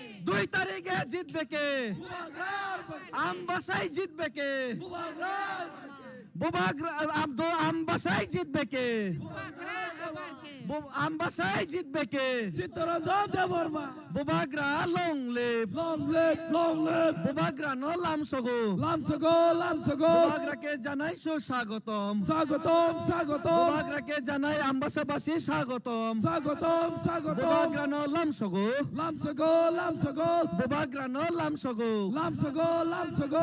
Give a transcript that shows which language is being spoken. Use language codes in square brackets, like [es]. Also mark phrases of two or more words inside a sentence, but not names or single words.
[bn] 2 তারিখে জিতবে কে আমবাসাই জিতবে কে বুবাগ্রা আমবাসাই জিতবে কে বুবাগ্রা আবার কে আমবাসাই জিতবে কে চিত্তরঞ্জন দেববর্মা [en] Bubagra long live long live [trp] বুবাগ্রা ন লামসগো লামসগো [bn] বুবাগ্রাকে জানাই সুস্বাগতম স্বাগতম স্বাগতম বুবাগ্রাকে জানাই আমবাসাবাসী স্বাগতম স্বাগতম স্বাগতম [trp] বুবাগ্রা ন লামসগো লামসগো বুবাগ্রা ন লামসগো লামসগো